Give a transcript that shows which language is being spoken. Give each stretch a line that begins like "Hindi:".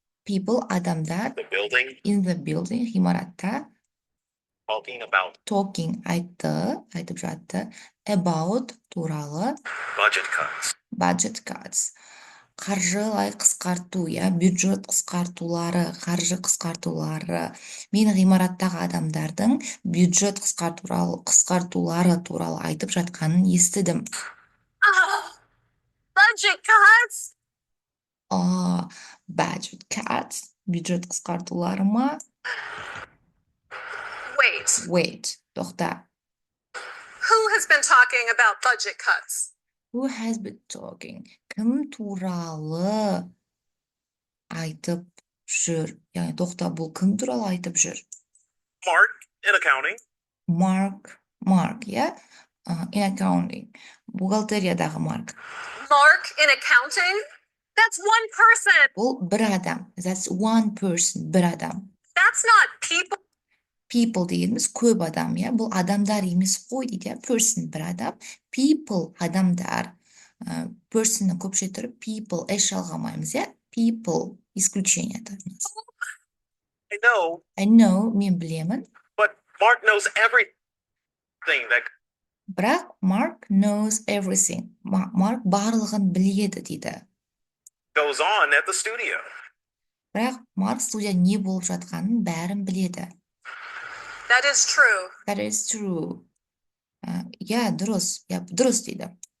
English: People,
Kazakh: адамдар,
English: in the building,
Kazakh: ғимаратта,
English: talking,
Kazakh: айтып жатты,
English: about,
Kazakh: туралы,
English: budget cuts.
Kazakh: Қаржылай қысқарту, я, бюджет қысқартулары, қаржы қысқартулары. Мен ғимараттағы адамдардың бюджет қысқартулары туралы айтып жатқанын естідім.
English: Budget cuts? Budget cuts.
Kazakh: Бюджет қысқартулары ма?
English: Wait,
Kazakh: тоқта.
English: Who has been talking about budget cuts? Who has been talking?
Kazakh: Кім туралы айтып жүр? Яғни тоқта, бұл кім туралы айтып жүр?
English: Mark in accounting. Mark, yeah? In accounting.
Kazakh: Бухгалтериядағы Mark.
English: Mark in accounting? That's one person.
Kazakh: Бұл бір адам.
English: That's one person,
Kazakh: бір адам.
English: That's not people.
Kazakh: People дегеніміз көп адам, я? Бұл адамдар емес қой дейді, person, бір адам. People, адамдар. Person'ның көпше түрі people, эш алғамаймыз, я?
Russian: People, исключение.
English: I know,
Kazakh: мен білемін.
English: But Mark knows everything that...
Kazakh: Бірақ
English: Mark knows everything.
Kazakh: Mark барлығын біледі дейді.
English: Goes on at the studio.
Kazakh: Бірақ Mark студия не болып жатқанын бәрін біледі.
English: That is true. That is true.
Kazakh: Я, дұрыс дейді.